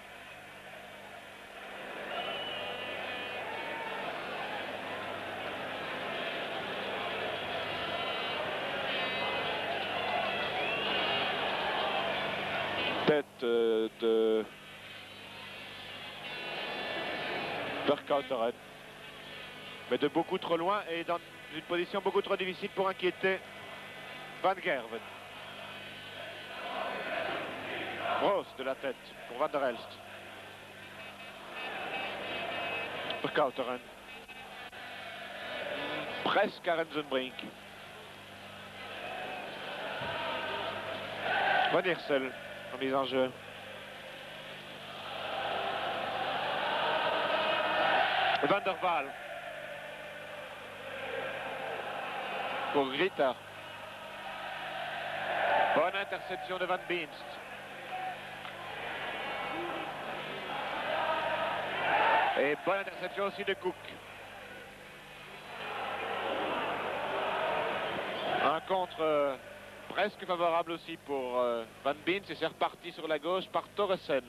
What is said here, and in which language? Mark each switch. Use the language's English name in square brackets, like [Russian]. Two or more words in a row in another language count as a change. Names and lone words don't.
[French] Tête de Vercauteren, mais de beaucoup trop loin et une position beaucoup trop difficile pour inquiéter Van Gerwen. Broos de la tête pour Van der Elst. Verkouteren. Presque à Rensenbrink. Van Eersel en mise en jeu. Van der Waal. Pour Grita. Bonne interception de Van Beemst. Et bonne interception aussi de Cook. Un contre presque favorable aussi pour Van Beemst et c'est reparti sur la gauche par Torresen.